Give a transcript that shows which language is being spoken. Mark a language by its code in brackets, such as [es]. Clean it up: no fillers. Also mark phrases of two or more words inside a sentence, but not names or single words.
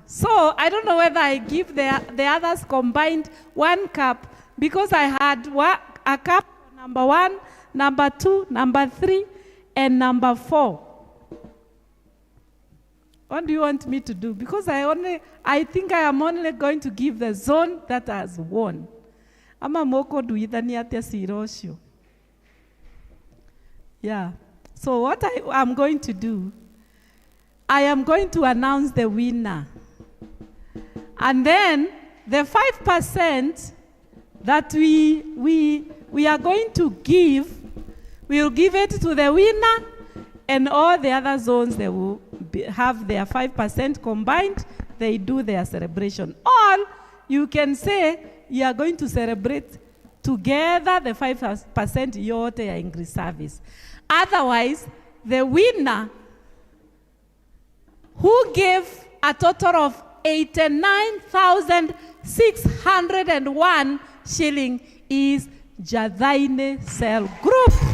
[en] So I don't know whether I give the others combined 1 cup, because I had a cup for number 1, number 2, number 3, and number 4. What do you want me to do? Because I think I am only going to give the zone that has won. Ama moko duidhani atia sirosho. Yeah. So what I am going to do, I am going to announce the winner. And then the 5% that we are going to give, we will give it to the winner, and all the other zones, they will have their 5% combined, they do their celebration. Or you can say you are going to celebrate together the 5% [sw] yote ya [en] English service. Otherwise, the winner who gave a total of 89,601 shilling is Jathaine Cell Group.